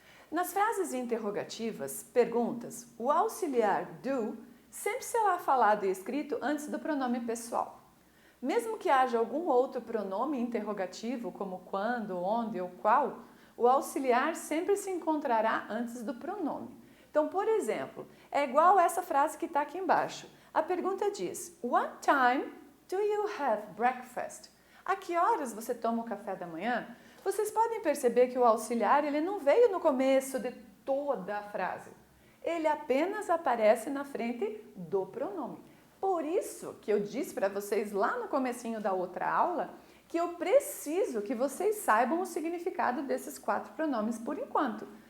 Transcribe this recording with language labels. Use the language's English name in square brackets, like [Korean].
[Portuguese] Nas frases interrogativas, perguntas, o auxiliar do sempre será falado e escrito antes do pronome pessoal. Mesmo que haja algum outro pronome interrogativo, como quando, onde ou qual, o auxiliar sempre se encontrará antes do pronome. Então, por exemplo, é igual essa frase que está aqui embaixo. A pergunta diz, [English] What time do you have breakfast? [Portuguese] A que horas você toma o café da manhã? Vocês podem perceber que o auxiliar ele não veio no começo de toda a frase. Ele apenas aparece na frente do pronome. Por isso que eu disse para vocês lá no comecinho da outra aula que eu preciso que vocês saibam o significado desses 4 pronomes por enquanto.